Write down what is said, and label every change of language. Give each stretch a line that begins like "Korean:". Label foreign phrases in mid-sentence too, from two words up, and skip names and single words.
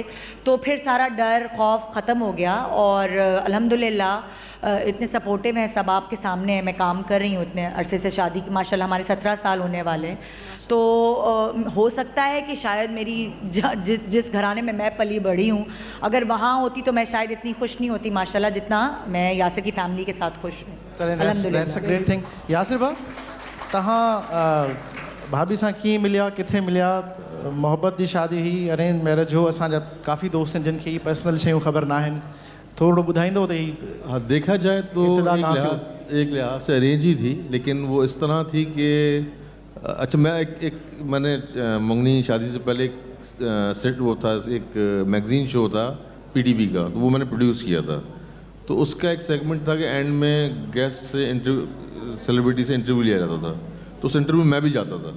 Urdu: تو پھر سارا ڈر خوف ختم ہو گیا اور الحمدللہ اتنے سپورٹو ہیں سب، آپ کے سامنے ہے، میں کام کر رہی ہوں اتنے عرصے سے، شادی کی ماشاءاللہ ہمارے 17 سال ہونے والے ہیں. تو ہو سکتا ہے کہ شاید میری جس گھرانے میں میں پلی بڑی ہوں، اگر وہاں ہوتی تو میں شاید اتنی خوش نہیں ہوتی ماشاءاللہ جتنا میں یاسر کی فیملی کے ساتھ خوش ہوں.
English: That's a great thing.
Sindhi: यासिर भाउ, तहां भाभी सां कीअं मिलिया, किथे मिलिया, मोहब्बत जी शादी हुई,
English: arrange marriage
Sindhi: हो? असांजा काफ़ी दोस्त हैं जिनखे ये पर्सनल शयूं ख़बर ना आहिनि, थोड़ो ॿुधाईंदो त ही?
Urdu: ہاں، دیکھا جائے تو ایک لحاظ سے ارینج ہی تھی، لیکن وہ اس طرح تھی کہ اچھا، میں میں نے منگنی شادی سے پہلے ایک سیٹ وہ تھا، ایک
English: magazine show
Urdu: تھا پی ٹی وی کا، تو وہ میں نے پروڈیوس کیا تھا. تو اس کا ایک سیگمنٹ تھا کہ اینڈ میں گیسٹ سے سیلیبریٹی سے انٹرویو لیا جاتا تھا، تو اس انٹرویو میں میں بھی جاتا تھا.